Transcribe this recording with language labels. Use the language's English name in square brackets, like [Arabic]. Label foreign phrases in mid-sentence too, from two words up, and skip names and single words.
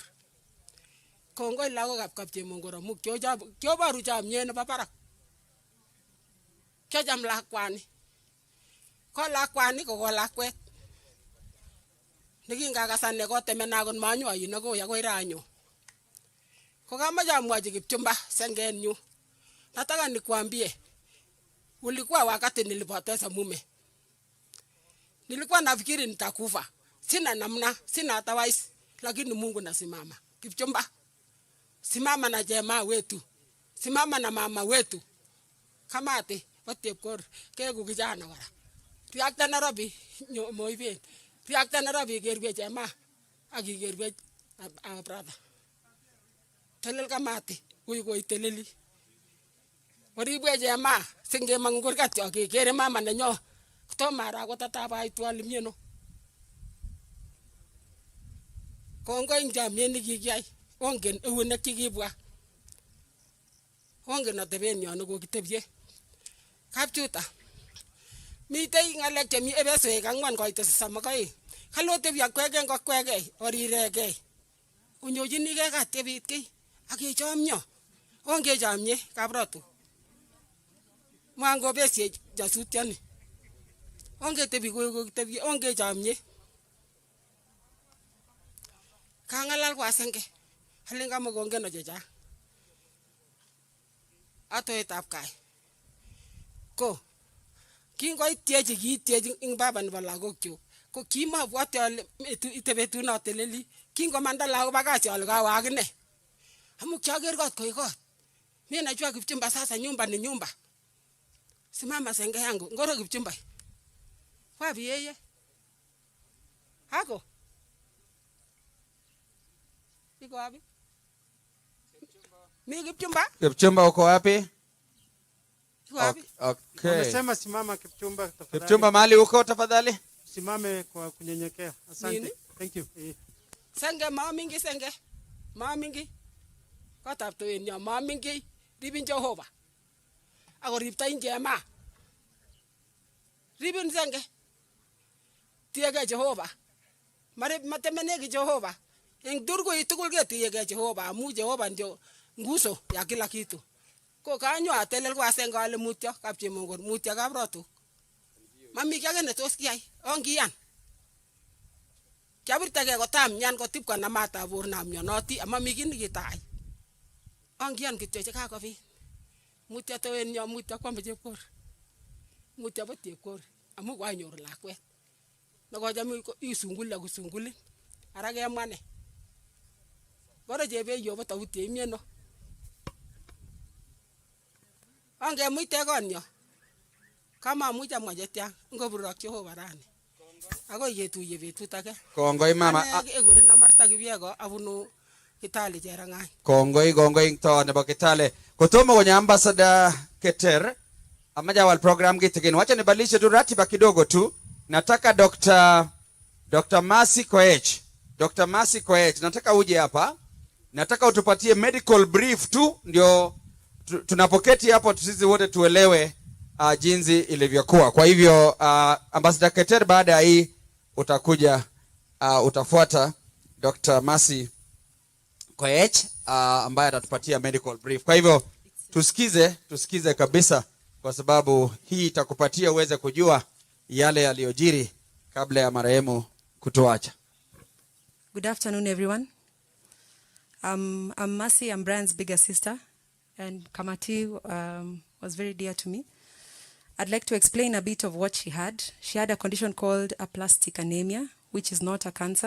[Kalenjin] Kongoi lagok kap chemongor amu kyobaru chamyet nebo barak. Kyacham lakwani. Ko lakwani ko lakwet. Nekingakasan kotemena kon manyoyin akoi akoi ranyo. Ko kamache amwachi Kipchumba sengenyu. [Swahili] Nataka nikwambie. Ulikuwa wakati nilipoteza mume. Nilikuwa nafikiri nitakufa. Sina namna, sina otherwise, lakini Mungu nasimama. Kipchumba, simama na jamaa wetu. Simama na mama wetu. [Kalenjin] Kamati, watepkor, kegu kijana wala. Riakta Nairobi, moiben. Riakta Nairobi gerwe jamaa, agi gerwe brother. Telel kamati, uy teleli. Waribwe jamaa, singe mangurgat yo kere mama nenyo. To mara ko tataba itwali mieno. Kongo injamye ni kikiyai. Ongen eunek kikibwa. Ongen ateben yon ko kitebye. Kapchuta. Mitei ngalek chemi ebeswek angwan koite samakoi. Kalote bya kwegen ko kwege orirege. Unyojinige ka tebit ki. Akechomyo. Onge jamye kabrotu. Mwango besye jasutiani. Onge tebi ko tebi onge jamye. Kangalal kwa senge. Halinga mo gonge no jeja. Ato etap kai. Ko kingo itieji kitieji ing baba ni balagok chu. Ko kima bwate ale itebetu na teleli. Kingo mandala ko bagachi ale ka wagne. Amu kyager got ko ikot. [Swahili] Mimi najua Kipchumba sasa nyumba ni nyumba. Simama senge yangu. Ngoro Kipchumba. Wapi yeye? Hako. Iko wapi? Mimi Kipchumba? Kipchumba uko wapi? Iko wapi? Okay. Amesema simama Kipchumba tafadhali. Kipchumba mahali uko tafadhali? Simame kwa kunyenyekea. Asante. Nini? [English] Thank you. [Kalenjin] Senge mama mingi senge. Mama mingi. Ko tap to enya mama mingi ribin Jehova. Ako ripta injema. Ribin senge. Tiyaga Jehova. Mare matemene ki Jehova. Eng durgo itukul ke tiyaga Jehova. [Swahili] Amu Jehova ndio nguzo ya kila kitu. [Kalenjin] Ko kanyo atelel kwa senga ale mutyo kapche mongor mutyo kabrotu. Mami kyage ne tos kiyai. Ongiyan. Kyabirta ke kotam nyan kotip kwa namata bor na myonoti amami kin kitai. Ongiyan kityo che kakobit. Mutyo to en yo mutyo kwam chepkor. Mutyo bo chepkor amu kwanyor lakwet. Nokojam isungul la kusungulin. Ara kemwane. Bora jebe yo bo tawuti imieno. Ange muite konyo. Kama muja mwajetia ngoburok Jehova rani. Ako yetuye betut age. Kongoi mama. Egure na Marta Kibiego abunu Kitale Jerangai. Kongoi to nebo Kitale. Kotomo kwenye ambassador Keter. Amaja wal program kitigeni. [Swahili] Wacha nibadilishe tu ratiba kidogo tu. Nataka Dr. Mercy Koech. Dr. Mercy Koech. Nataka uje hapa. Nataka utupatie [English] medical brief [Swahili] tu. Ndio tunapoketi hapo sisi wote tuelewe jinsi ilivyokuwa. Kwa hivyo ambassador Keter baada ya hii utakuja utafuata Dr. Mercy Koech ambaye atatupatia [English] medical brief. [Swahili] Kwa hivyo tusikize kabisa kwa sababu hii itakupatia uweze kujua yale yaliyojiri kabla ya marehemu kutuacha. [English] Good afternoon everyone. I'm Mercy, I'm Brian's bigger sister, and Kamati was very dear to me. I'd like to explain a bit of what she had. She had a condition called aplastic anemia, which is not a cancer.